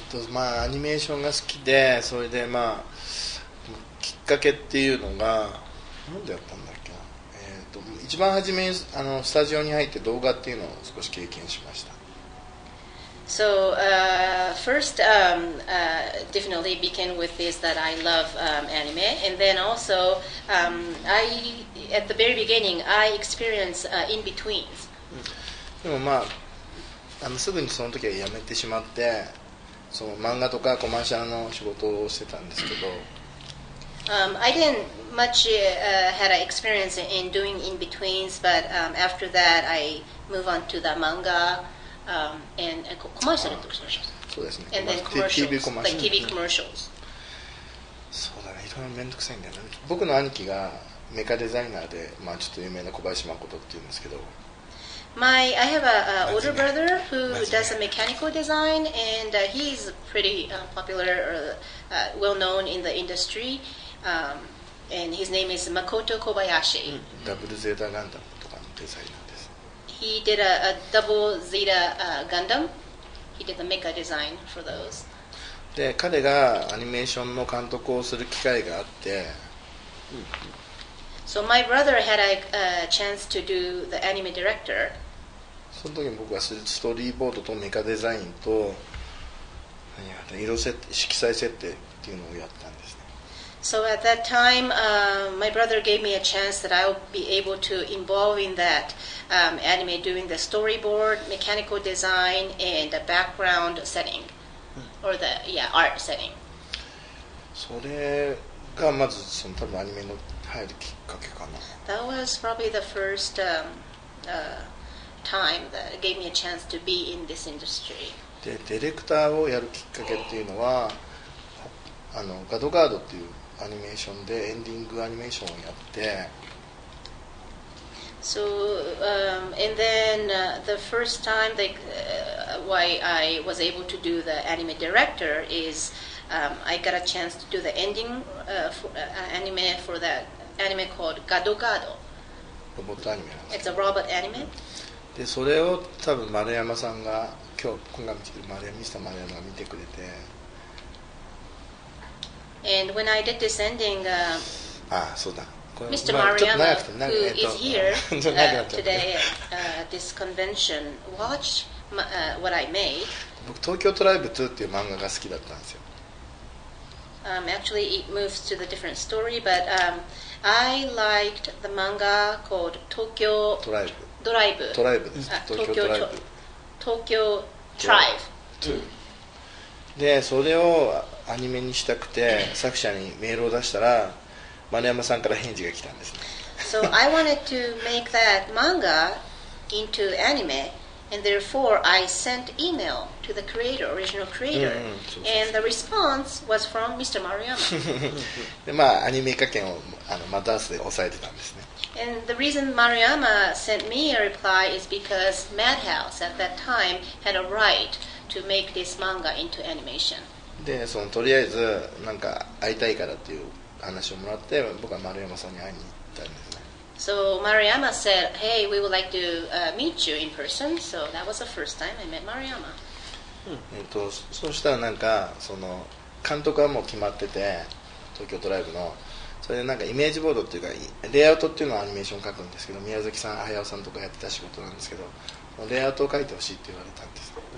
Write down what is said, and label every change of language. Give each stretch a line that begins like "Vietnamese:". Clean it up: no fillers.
Japanese: まあアニメーションが好きで、それでまあきっかけっていうのがなんでやったんだっけな。一番初めスタジオに入って動画っていうのを少し経験しました。
English: So first, definitely began with this that I love anime, and then also I at the very beginning I experienced in betweens.
Japanese: でもまあすぐにその時は辞めてしまって、その漫画とかコマーシャルの仕事をしてたんですけど。
English: I didn't much had an experience in doing in betweens, but after that I moved on to the manga. And commercial.
Japanese: そうですね。
English: And then TV commercials, like TV commercials.
Japanese: そうだね、いろいろ面倒くさいんだよね。僕の兄貴がメカデザイナーで、まあちょっと有名な小林誠っていうんですけど。
English: I have a older brother who does a mechanical design, and he's pretty popular, well known in the industry. And his name is Makoto Kobayashi.
Japanese: ダブルゼータガンダムとかのデザイナーです。
English: He did a double Zeta Gundam. He did the mecha design for those.
Japanese: で、彼がアニメーションの監督をする機会があって、
English: So my brother had a chance to do the anime director.
Japanese: その時に僕はストーリーボードとメカデザインと色設定、色彩設定っていうのをやったんですね。
English: So at that time, my brother gave me a chance that I would be able to involve in that anime, doing the storyboard, mechanical design, and the background setting, or the art setting.
Japanese: それがまずその多分アニメの入るきっかけかな。
English: That was probably the first time that gave me a chance to be in this industry.
Japanese: で、ディレクターをやるきっかけっていうのは、ガドガードっていうアニメーションでエンディングアニメーションをやって、
English: So and then the first time why I was able to do the anime director is I got a chance to do the ending anime for that anime called Gado Gado.
Japanese: ロボットアニメなんです。
English: It's a robot anime.
Japanese: で、それを多分丸山さんが今回見てくれるミスター丸山が見てくれて。
English: And when I did this ending,
Japanese: そうだ。
English: Mr. Maruyama, who is here today at this convention, watched what I made.
Japanese: 僕、東京トライブ2っていう漫画が好きだったんですよ。
English: Actually, it moves to the different story, but I liked the manga called Tokyo Drive.
Japanese: トライブです。東京トライブ。
English: Tokyo Tribe.
Japanese: でそれをアニメにしたくて作者にメールを出したら丸山さんから返事が来たんですね。
English: So I wanted to make that manga into anime, and therefore I sent email to the creator, original creator, and the response was from Mr. Maruyama.
Japanese: でまあアニメ化権をマダースで抑えてたんですね。
English: And the reason Maruyama sent me a reply is because Madhouse at that time had a right to make this manga into animation.
Japanese: でとりあえずなんか会いたいからっていう話をもらって僕は丸山さんに会いに行ったんですね。
English: So Maruyama said, "Hey, we would like to meet you in person." So that was the first time I met Maruyama.
Japanese: そうしたらなんかその監督はもう決まってて東京ドライブのそれでなんかイメージボードっていうかレイアウトっていうのをアニメーション書くんですけど宮崎さん駿さんとかやってた仕事なんですけどレイアウトを書いてほしいって言われたんです。